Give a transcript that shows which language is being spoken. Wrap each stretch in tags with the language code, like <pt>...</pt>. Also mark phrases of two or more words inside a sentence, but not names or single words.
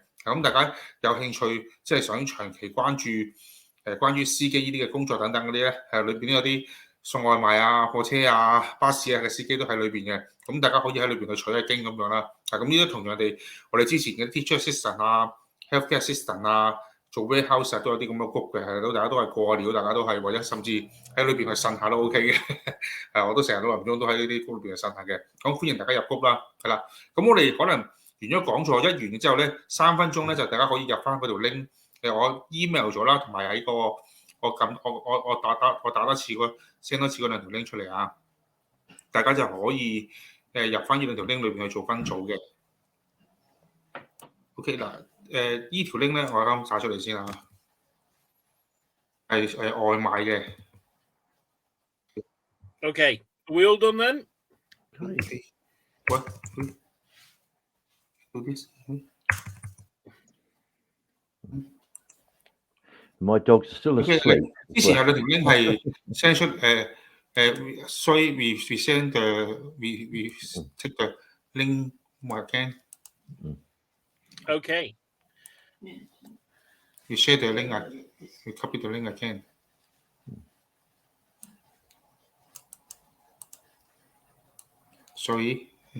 <yue>咁大家有興趣即係想長期關注關於司機呢啲嘅工作等等嗰啲咧，裏邊有啲送外賣啊、貨車啊、巴士啊嘅司機都喺裏邊嘅，咁大家可以喺裏邊去取下經咁樣啦。咁呢啲同樣地，我哋之前嘅</yue> <en>teacher assistant</en> <yue>啊、</yue> <en>healthcare assistant</en> <yue>啊、做 warehouse 啊都有啲咁嘅 group 嘅，大家都係過下料，大家都係或者甚至喺裏邊去呻下都 OK 嘅。我都成日都臨中都喺呢啲 group 裏邊去呻下嘅，咁歡迎大家入 group 啦，係啦。咁我哋可能完咗講座，一完之後咧3分鐘咧就大家可以入翻嗰條 link。我 email 咗啦，同埋喺個我打多次send 多次嗰兩條 link 出嚟啊，大家就可以入翻呢兩條 link 裏邊去做分組嘅。OK 嗱，依條 link 咧我啱打出嚟先啊，係外賣嘅。</yue> <en>Okay, are we all done then? Okay. What? Do this. My dog's still asleep.</en> <yue>之前有兩條 link 係 send 出所以</yue> <en>we send we take the link again. Okay. You share the link. You copy the link again. Sorry.</en>